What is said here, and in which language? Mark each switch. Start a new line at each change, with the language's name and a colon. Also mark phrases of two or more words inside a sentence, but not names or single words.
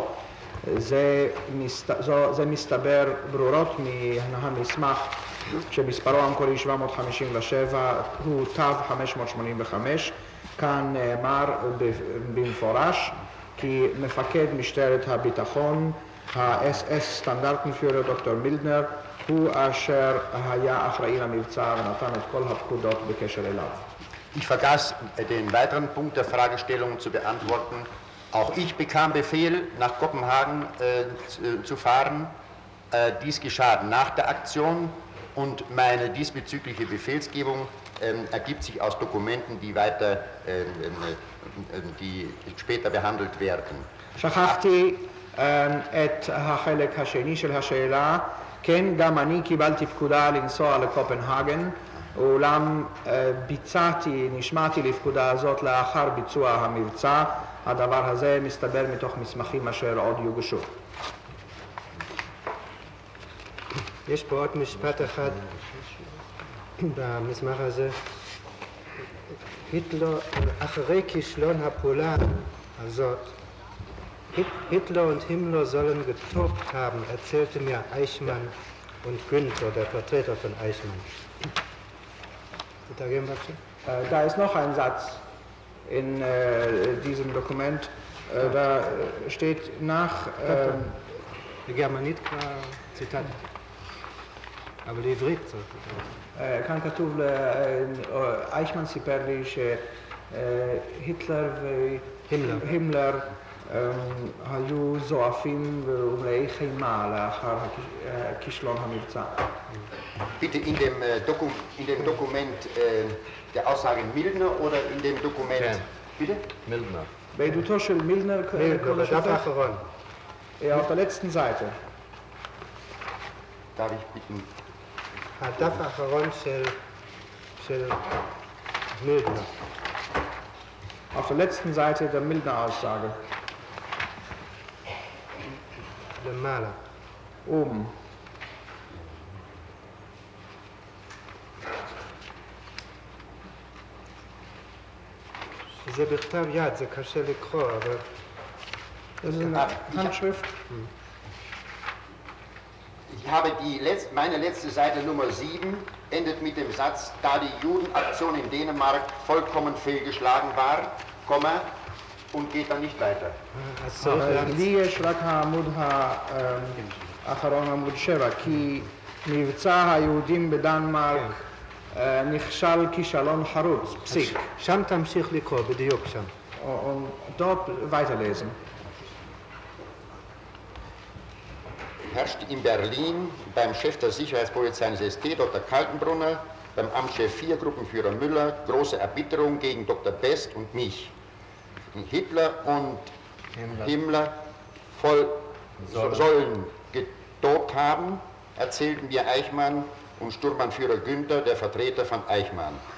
Hebrew: זה מסתבר ברורות מהמסמך שמספרו המקורי 757 הוא תו 585. כאן נאמר במפורש כי מפקד משטרת הביטחון, ה-SS סטנדרטנפיורר דוקטור מילדנר, הוא אשר היה אחראי למבצע ונתן את כל הפקודות בקשר אליו.
German: Ich vergaß den weiteren Punkt der Fragestellung zu beantworten. Auch ich bekam Befehl, nach Kopenhagen zu fahren. Dies geschah nach der Aktion und meine diesbezügliche Befehlsgebung ergibt sich aus Dokumenten, die später behandelt werden.
Hebrew: שכחתי את החלק השני של השאלה. כן, גם אני קיבלתי פקודה לנסוע לקופנהגן, אולם נשמעתי לפקודה הזאת לאחר ביצוע המבצע. הדבר הזה מסתבר מתוך מסמכים אשר עוד יוגשו. יש פה עוד משפט אחד במסמך הזה. היטלר, אחרי כישלון הפעולה הזאת,
German: Hitler und Himmler sollen getobt haben, erzählte mir Eichmann und Günther, der Vertreter von Eichmann. Da ist noch ein Satz in diesem Dokument, da steht nach...
Hebrew: לגרמנית כבר ציטטתי, אבל לעברית צריך. כאן כתוב, אייכמן סיפר לי שהיטלר והימלר היו זועפים ומלאי חימה לאחר כישלון המבצע.
German: Bitte in dem Dokument der Aussage Mildner oder in dem Dokument...
Hebrew: כן.
German: Bitte?
Hebrew: מילדנר. בעדותו של מילנר, בדף האחרון.
German: auf der letzten Seite. Darf ich bitten?
Hebrew: הדף האחרון של מילדנר.
German: Auf der letzten Seite der Mildner-Aussage.
Hebrew: למעלה.
German: Oben.
Hebrew: זה בכתב יד, זה קשה לקרוא, אבל...
German: Das ist eine Handschrift. Ich habe meine letzte Seite Nummer 7 endet mit dem Satz, da die Judenaktion in Dänemark vollkommen fehlgeschlagen war, Komma, und geht dann nicht weiter.
Hebrew: לי יש רק העמוד האחרון, עמוד 7, כי מבצע היהודים בדנמרק נכשל כישלון חרוץ, פסיק. שם תמשיך לקרוא, בדיוק שם.
German: Und dort weiterlesen. Herrschte in Berlin beim Chef der Sicherheitspolizei des ST, Dr. Kaltenbrunner, beim Amtschef 4, Gruppenführer Müller, große Erbitterung gegen Dr. Best und mich. Hitler und Himmler sollen getobt haben, erzählten mir Eichmann und Sturmbannführer Günther, der Vertreter von Eichmann.